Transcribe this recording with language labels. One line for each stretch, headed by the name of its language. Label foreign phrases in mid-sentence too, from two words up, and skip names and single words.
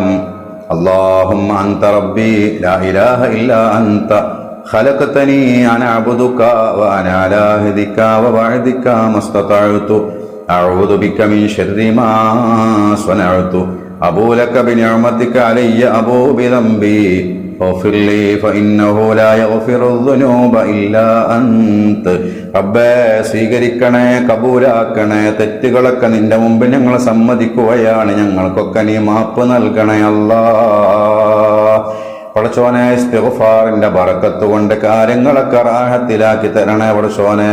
Arabic: اللهم أنت ربي لا إله إلا أنت خلقتني أنا عبدك و أنا على عهدك و وعدك ما استطعت أعوذ بك من شر ما صنعت أبوء لك بنعمتك علي أبوء بذنبي اغفر لي فإنه لا يغفر الذنوب إلا أنت.
Malayalam: റബ്ബേ, സ്വീകരിക്കണേ, കബൂലാക്കണേ. തെറ്റുകളൊക്കെ നിന്റെ മുമ്പിൽ ഞങ്ങൾ സമ്മതിക്കുകയാണ്. ഞങ്ങൾക്കൊക്കെ നീ മാപ്പ് നൽകണേ അല്ലാഹ്. പടച്ചോനെ, ഇസ്തിഗ്ഫാറിന്റെ ബറക്കത്ത് കൊണ്ട് കാര്യങ്ങളൊക്കെ റാഹത്തിലാക്കി തരണേ പടച്ചോനെ.